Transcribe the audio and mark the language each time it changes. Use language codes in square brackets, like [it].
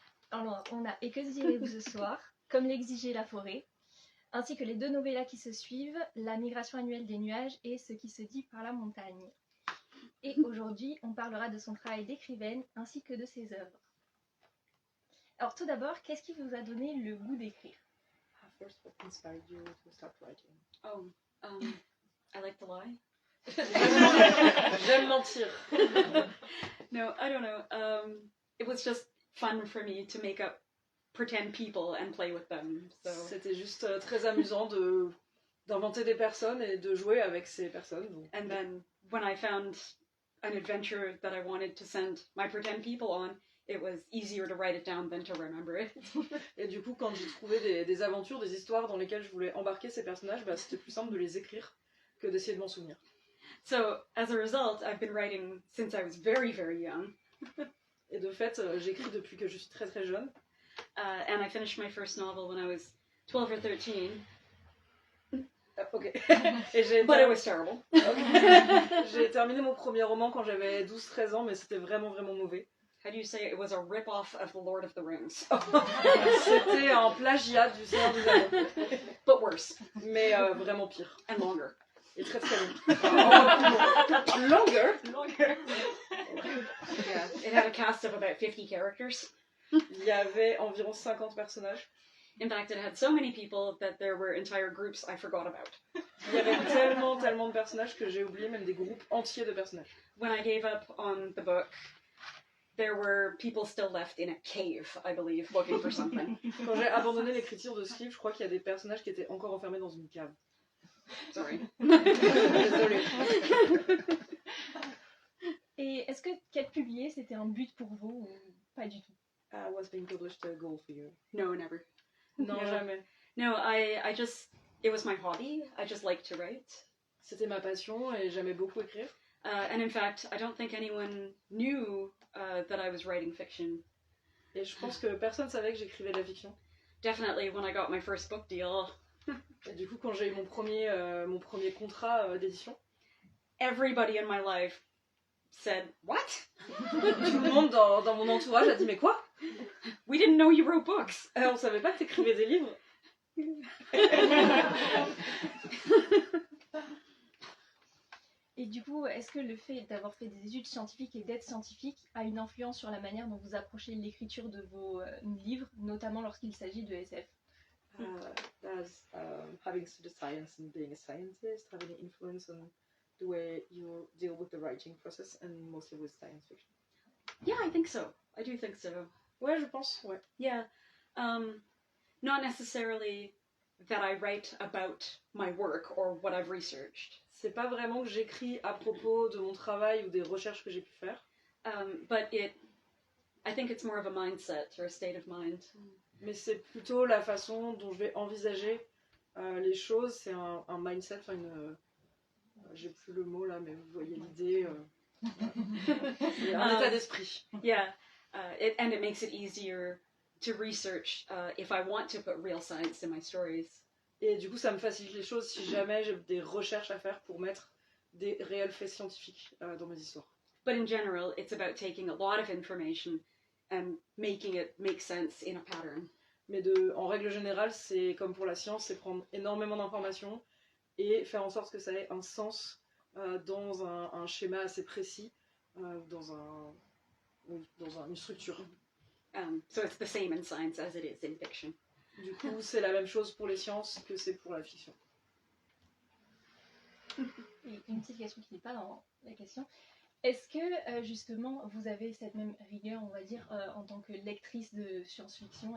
[fr] Alors on a Et que direz-vous ce soir, Comme l'exigeait la forêt, ainsi que les 2 novellas qui se suivent, La migration annuelle des nuages et Ce qui se dit par la montagne. Et aujourd'hui on parlera de son travail d'écrivaine ainsi que de ses œuvres. Alors tout d'abord, qu'est-ce qui vous a donné le goût d'écrire? [en] First, what inspired you to start writing? I like to lie. [fr] J'aime mentir. [en] No, I don't know. It was just fun for me to make up pretend people and play with them. So. [fr] C'était juste très amusant d'inventer des personnes et de jouer avec ces personnes. Donc. [en] And then when I found an adventure that I wanted to send my pretend people on, it was easier to write it down than to remember it. [fr] Et du coup, quand j'ai trouvé des aventures, des histoires dans lesquelles je voulais embarquer ces personnages, bah, c'était plus simple de les écrire que d'essayer de m'en souvenir. [en] So, as a result, I've been writing since I was very, very young. [fr] Et de fait, j'écris depuis que je suis très très jeune. [en] And I finished my first novel when I was 12 or 13. Ok. But it was terrible. Okay. [fr] J'ai terminé mon premier roman quand j'avais 12-13 ans, mais c'était vraiment vraiment mauvais. [en] How do you say it? It was a rip-off of The Lord of the Rings. [fr] C'était un plagiat du Seigneur des Anneaux. [en] But worse. [fr] Mais vraiment pire. [en] And longer. [fr] Et très très long. Longer? [en] Longer. Yeah, it had a cast of about 50 characters. [fr] Il y avait environ 50 personnages. [en] In fact, it had so many people that there were entire groups I forgot about. [fr] Il y avait tellement de personnages que j'ai oublié même des groupes entiers de personnages. [en] When I gave up on the book, there were people still left in a cave, I believe, looking for something. [fr] Quand j'ai abandonné l'écriture de ce livre, je crois qu'il y a des personnages qui étaient encore enfermés dans une cave. [en] Sorry. [fr] Désolée. Et est-ce que qu'être publié, c'était un but pour vous ou pas du tout? [en] Was being published a goal for you? No, never. [fr] Non, jamais. [en] No, I just, it was my hobby. I just liked to write. [fr] C'était ma passion et j'aimais beaucoup écrire. [en] And in fact, I don't think anyone knew that I was writing fiction. [fr] Et je pense que personne savait que j'écrivais de la fiction. [en] Definitely when I got my first book deal. [fr] Et du coup, quand j'ai eu mon premier contrat d'édition, [en] everybody in my life said, "What?" [fr] Tout le monde dans mon entourage a dit, mais quoi? [en] We didn't know you wrote books. [fr] On savait pas que t'écrivais des livres. Et du coup, est-ce que le fait d'avoir fait des études scientifiques et d'être scientifique a une influence sur la manière dont vous approchez l'écriture de vos livres, notamment lorsqu'il s'agit de SF? [en] Does having studied science and being a scientist have any influence on the way you deal with the writing process and mostly with science fiction? Yeah, I think so. I do think so. Ouais, je pense, ouais. Yeah. Not necessarily that I write about my work or what I've researched. [fr] C'est pas vraiment que j'écris à propos de mon travail ou des recherches que j'ai pu faire. [en] But I think it's more of a mindset or a state of mind. [fr] Mais c'est plutôt la façon dont je vais envisager les choses. C'est un mindset, enfin j'ai plus le mot là, mais vous voyez l'idée. Un état d'esprit. [en] Yeah, and it makes it easier to research if I want to put real science in my stories. [fr] Et du coup, ça me facilite les choses si jamais j'ai des recherches à faire pour mettre des réels faits scientifiques dans mes histoires. [en] But in general, it's about taking a lot of information and making it make sense in a pattern. [fr] Mais en règle générale, c'est comme pour la science, c'est prendre énormément d'informations et faire en sorte que ça ait un sens dans un schéma assez précis, dans une structure. [en] So it's the same in science as it is in fiction. [fr] Du coup, c'est la même chose pour les sciences que c'est pour la fiction. Et une petite question qui n'est pas dans la question. Est-ce que justement vous avez cette même rigueur, on va dire, en tant que lectrice de science-fiction?